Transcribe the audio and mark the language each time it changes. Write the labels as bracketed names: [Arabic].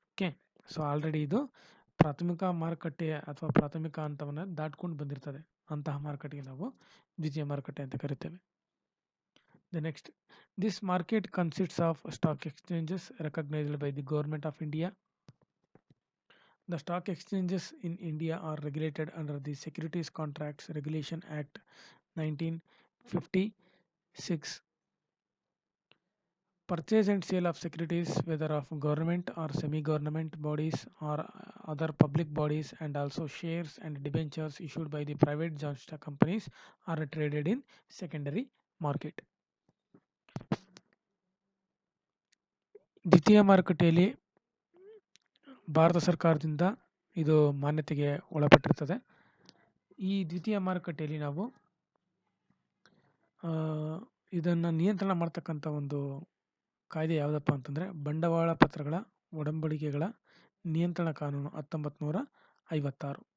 [Kannada] Okay, so already ಇದು ಪ್ರಾಥಮಿಕ ಮಾರುಕಟ್ಟೆಯ ಅಥವಾ ಪ್ರಾಥಮಿಕ ಹಂತವನ್ನು ದಾಟ್ಕೊಂಡು ಬಂದಿರ್ತದೆ, ಅಂತಹ ಮಾರುಕಟ್ಟೆಗೆ ನಾವು ದ್ವಿತೀಯ ಮಾರುಕಟ್ಟೆ ಅಂತ ಕರಿತೇವೆ. [English] The next, this market consists of stock exchanges recognised by the government of India. The stock exchanges in India are regulated under the Securities Contracts Regulation Act 1956. Purchase and sale of securities, whether of government or semi-government bodies or other public bodies, and also shares and debentures issued by the private joint stock companies are traded in secondary market. [Kannada] ದ್ವಿತೀಯ ಮಾರುಕಟ್ಟೆಯಲ್ಲಿ ಭಾರತ ಸರ್ಕಾರದಿಂದ ಇದು ಮಾನ್ಯತೆಗೆ ಒಳಪಟ್ಟಿರ್ತದೆ. ಈ ದ್ವಿತೀಯ ಮಾರುಕಟ್ಟೆಯಲ್ಲಿ ನಾವು ಇದನ್ನು ನಿಯಂತ್ರಣ ಮಾಡ್ತಕ್ಕಂಥ ಒಂದು ಕಾಯ್ದೆ ಯಾವುದಪ್ಪ ಅಂತಂದರೆ ಬಂಡವಾಳ ಪತ್ರಗಳ ಒಡಂಬಡಿಕೆಗಳ ನಿಯಂತ್ರಣ ಕಾನೂನು 1956.